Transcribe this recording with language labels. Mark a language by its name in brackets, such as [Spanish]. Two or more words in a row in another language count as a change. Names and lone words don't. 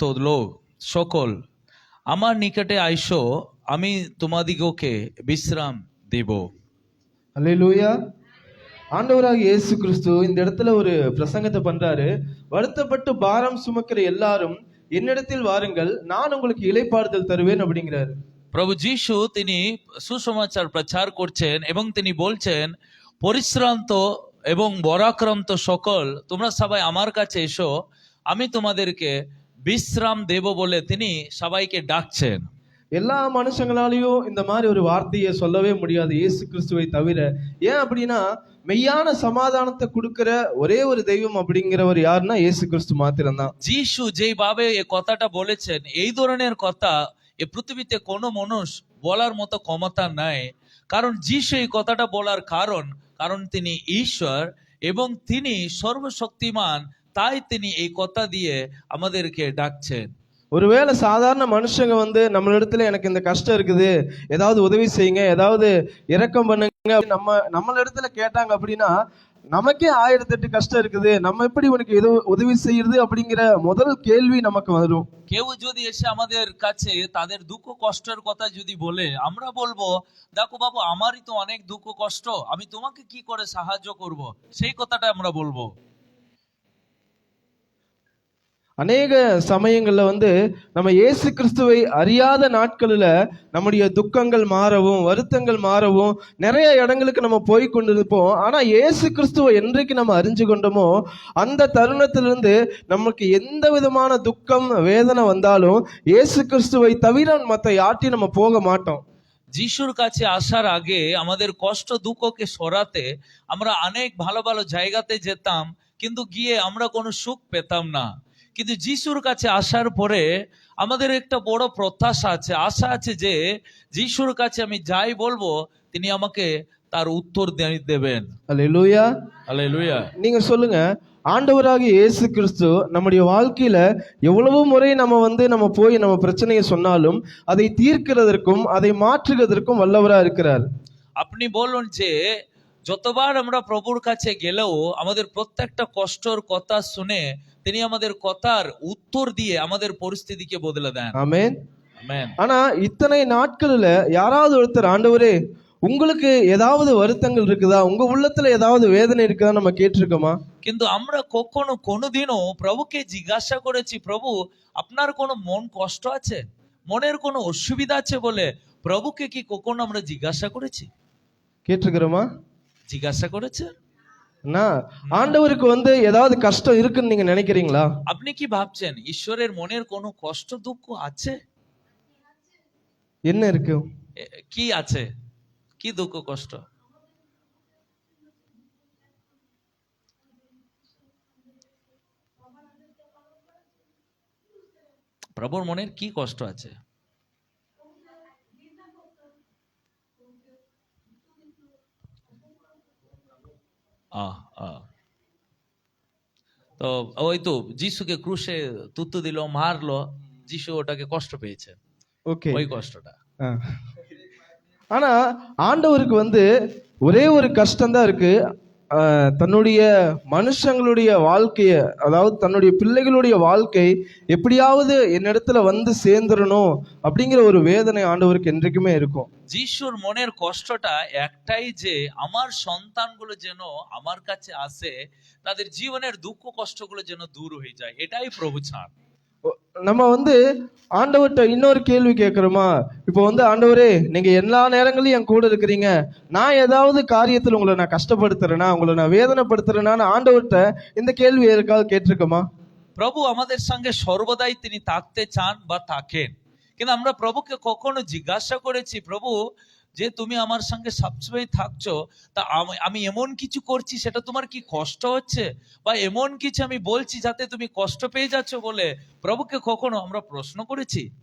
[Bangla] লোক সকল, আমার নিকটে আইসো, আমি তোমাদিগকে বিশ্রাম দেব। [Tamil] அல்லேலூயா. ஆண்டவராக இயேசு கிறிஸ்து இந்த இடத்துல ஒரு பிரசங்கத்தை பண்றாரு. வருத்தப்பட்டு பாரம் சுமக்கிற எல்லாரும் என்னிடத்தில் வாருங்கள், நான் உங்களுக்கு இளைப்பாறுதல் தருவேன் அப்படிங்கிறாரு. [Bangla] প্রভু যীশু তিনি সুসমাচার প্রচার করছেন এবং তিনি বলছেন, পরিশ্রান্ত এবং বরাক্রান্ত সকল তোমরা সবাই আমার কাছে এসো, আমি তোমাদেরকে বিশ্রাম দেব বলে তিনি সবাইকে ডাকছেন। [Tamil] எல்லா மனுஷங்களாலையும் இந்த மாதிரி ஒரு வார்த்தையை சொல்லவே முடியாது இயேசு கிறிஸ்துவை தவிர. ஏன் அப்படின்னா, மெய்யான சமாதானத்தை கொடுக்கிற ஒரே ஒரு தெய்வம் அப்படிங்கிறவர் யாருன்னா இயேசு கிறிஸ்து মাত্রம்தான்। [Bangla] যীশু যেভাবে এই কথাটা বলেছেন, এই ধরনের কথা এই পৃথিবীতে কোনো মানুষ বলার মতো ক্ষমতা নাই। কারণ যীশু এই কথাটা বলার কারণ তিনি ঈশ্বর এবং তিনি সর্বশক্তিমান, তাই তিনি এই কথা দিয়ে আমাদেরকে ডাকছেন। [Tamil] ஒருவேளை சாதாரண மனுஷங்க நம்மளிடத்துல எனக்கு இந்த கஷ்டம் இருக்குது, ஏதாவது உதவி செய்யுங்க, ஏதாவது இரக்கம் பண்ணுங்க நம்மளிடத்துல கேட்டாங்க அப்படின்னா, நமக்கே 1008 கஷ்டம் இருக்குது, நம்ம எப்படி உனக்கு ஏதோ உதவி செய்யறது அப்படிங்கிற முதல் கேள்வி நமக்கு வரும்। [Bangla] কেউ যদি এসে আমাদের কাছে তাদের দুঃখ কষ্টের কথা যদি বলে, আমরা বলবো, দেখো বাবু, আমারই তো অনেক দুঃখ কষ্ট, আমি তোমাকে কি করে সাহায্য করব, সেই কথাটা আমরা বলবো। [Tamil] அநேக சமயங்கள்ல நம்ம இயேசு கிறிஸ்துவை அறியாத நாட்களில் நம்முடைய துக்கங்கள் மாறவும் வருத்தங்கள் மாறவும் நிறைய இடங்களுக்கு நம்ம போய் கொண்டிருப்போம். ஆனா இயேசு கிறிஸ்துவை என்றைக்கு நம்ம அறிஞ்சு கொண்டோமோ அந்த தருணத்திலிருந்து நமக்கு எந்த விதமான துக்கம் வேதனை வந்தாலும் இயேசு கிறிஸ்துவை தவிர மற்ற யார்ட்டையும் நம்ம போக மாட்டோம்। [Bangla] যিশুর কাছে আসার আগে আমাদের কষ্ট দুঃখকে সরাতে আমরা অনেক ভালো ভালো জায়গাতে যেতাম, কিন্তু গিয়ে আমরা কোনো সুখ পেতাম না। কিন্তু যিশুর কাছে আসার পরে আমাদের একটা বড় প্রত্যাশা আছে, আশা আছে যে যিশুর কাছে আমি যাই বলবো তিনি আমাকে তার উত্তর দেবেন। [Tamil] அல்லேலூயா, அல்லேலூயா। நீங்க சொல்லுங்க, ஆண்டவராகிய இயேசு கிறிஸ்து நம்முடைய வாழ்க்கையில எவ்வளவு முறை நம்ம போய் நம்ம பிரச்சனையை சொன்னாலும் அதை தீர்க்கிறதற்கும் அதை மாற்றுவதற்கும் வல்லவரா இருக்கிறார்। [Bangla] আপনি বলুন যে যতবার আমরা প্রভুর কাছে গেলেও আমাদের প্রত্যেকটা কষ্টের কথা শুনে তিনি আমাদের কথার উত্তর দিয়ে আমাদের পরিস্থিতিকে বদলে দেন। [Tamil] ஆமென், ஆமென்। ஆனா இத்தனை நாட்கள்ல யாராவது ஒருத்தர், ஆண்டவரே உங்களுக்கு ஏதாவது வருத்தங்கள் இருக்குதா, உங்க உள்ளத்துல ஏதாவது வேதனை இருக்குதா நம்ம கேட்டிருக்கோமா? [Bangla] কিন্তু আমরা কখনো কোনোদিনও প্রভুকে জিজ্ঞাসা করেছি, প্রভু আপনার কোনো মন কষ্ট আছে, মনের কোনো অসুবিধা আছে বলে প্রভুকে কি কখনো আমরা জিজ্ঞাসা করেছি? [Tamil] கேட்டிருக்கிறோமா? [Bangla] জিজ্ঞাসা করেছে না। [Tamil] ஆண்டவருக்கு ஏதாவது கஷ்டம் இருக்குன்னு நீங்க நினைக்கிறீங்களா? [Bangla] আপনি কি ভাবছেন ঈশ্বরের মনের কোনো কষ্ট দুঃখ আছে? [Tamil] என்ன இருக்கு? [Bangla] কি আছে? কি দুঃখ কষ্ট? প্রভুর মনের কি কষ্ট আছে? তো ওই তো যিশুকে ক্রুশে তুত্তু দিল, মারলো, যিশু ওটাকে কষ্ট পেয়েছে, [Tamil] ஓகே, [Bangla] ওই কষ্টটা। [Tamil] ஆனா ஆண்டவருக்கு ஒரே ஒரு கஷ்டம் தான் இருக்கு, தன்னுடைய மனுஷங்களுடைய வாழ்க்கைய, அதாவது தன்னுடைய பிள்ளைகளுடைய வாழ்க்கை எப்படியாவது என்னிடத்துல சேர்ந்துடணும் அப்படிங்கிற ஒரு வேதனை ஆண்டவருக்கு என்றைக்குமே இருக்கும்। [Bangla] যিশুর মনের কষ্টটা একটাই যে আমার সন্তানগুলো যেন আমার কাছে আসে, তাদের জীবনের দুঃখ কষ্টগুলো যেন দূর হয়ে যায়, এটাই প্রভু চান। [Tamil] நம்ம வந்து ஆண்டவர்கிட்ட இன்னொரு கேள்வி கேட்கிறோமா? இப்போ வந்து ஆண்டவரே, நீங்க எல்லா நேரங்களையும் என் கூட இருக்கிறீங்க, நான் ஏதாவது காரியத்தில் உங்களை நான் கஷ்டப்படுத்துறேனா, உங்களை நான் வேதனைப்படுத்துறேனான்னு ஆண்டவர்கிட்ட இந்த கேள்வி யாருக்காவது கேட்டிருக்கோமா? [Bangla] প্রভু আমাদের সঙ্গে সর্বদাই তিনি থাকতে চান বা থাকেন, কিন্তু আমরা প্রভুকে কখনো জিজ্ঞাসা করেছি, প্রভু যে তুমি আমার সঙ্গে সবসময় থাকছো, তা আমি এমন কিছু করছি সেটা তোমার কি কষ্ট হচ্ছে, বা এমন কিছু আমি বলছি যাতে তুমি কষ্ট পেয়ে যাচ্ছ বলে প্রভুকে কখনো আমরা প্রশ্ন করেছি?